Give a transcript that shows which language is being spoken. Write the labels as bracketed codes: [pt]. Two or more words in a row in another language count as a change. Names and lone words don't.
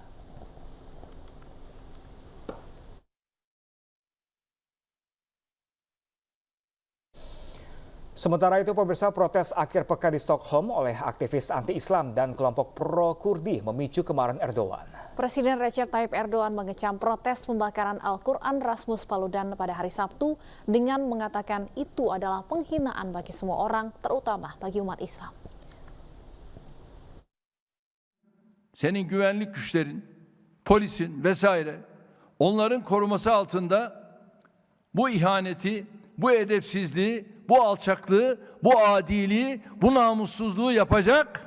[id] Sementara itu, pemirsa, protes akhir pekan di Stockholm oleh aktivis anti-Islam dan kelompok pro-Kurdi memicu kemarahan Erdogan. Presiden Recep Tayyip Erdogan mengecam protes pembakaran Al-Quran Rasmus Paludan pada hari Sabtu dengan mengatakan itu adalah penghinaan bagi semua orang, terutama bagi umat Islam. [tr] Senin güvenlik güçlerin, polisin vesaire onların koruması altında bu ihaneti, bu edepsizliği, bu alçaklığı, bu adiliği, bu namussuzluğu yapacak.